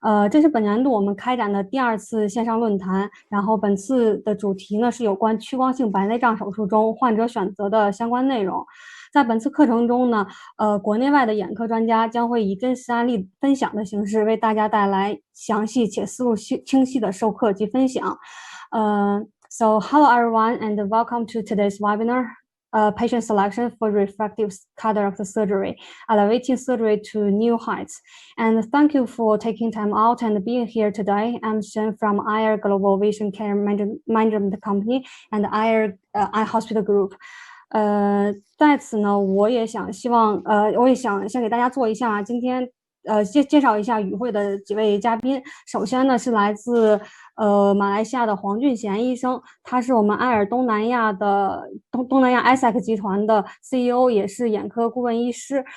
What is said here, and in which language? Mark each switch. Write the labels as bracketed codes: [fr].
[zh] 这是本年度我们开展的第2次线上论坛，然后本次的主题呢是有关屈光性白内障手术中患者选择的相关内容。在本次课程中呢，国内外的眼科专家将会以真实案例分享的形式，为大家带来详细且思路清晰的授课及分享。 [en] So hello everyone and welcome to today's webinar, patient selection for refractive cataract surgery, elevating surgery to new heights. And thank you for taking time out and being here today. I'm Shyan from IR Global Vision Care Management Company and IR Eye Hospital Group. [zh] 在此呢，我也想先给大家做一下今天介绍一下与会的几位嘉宾。首先呢是来自马来西亚的黄俊贤医生，他是我们爱尔东南亚 ISEC 集团的 CEO， 也是眼科顾问医师。